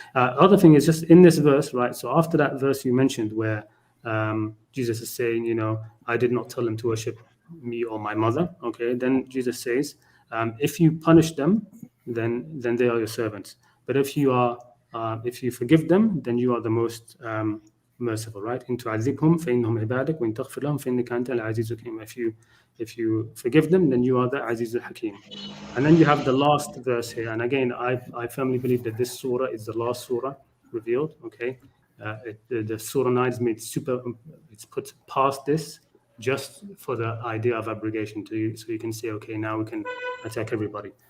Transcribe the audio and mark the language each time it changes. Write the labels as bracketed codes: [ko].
[en] Other thing is just in this verse, right? So after that verse you mentioned where Jesus is saying, I did not tell them to worship me or my mother. Okay, then Jesus says, if you punish them, then they are your servants. But if you forgive them, then you are the most merciful, right? [ar] إن تعذبهم فإنهم عبادك وإن تغفر لهم فإنك أنت العزيز الحكيم. [en] If you forgive them, then you are the Aziz al-Hakim. And then you have the last verse here. And again, I firmly believe that this surah is the last surah revealed. Okay, the surah 9 is made it's put past this just for the idea of abrogation so you can say, okay, now we can attack everybody.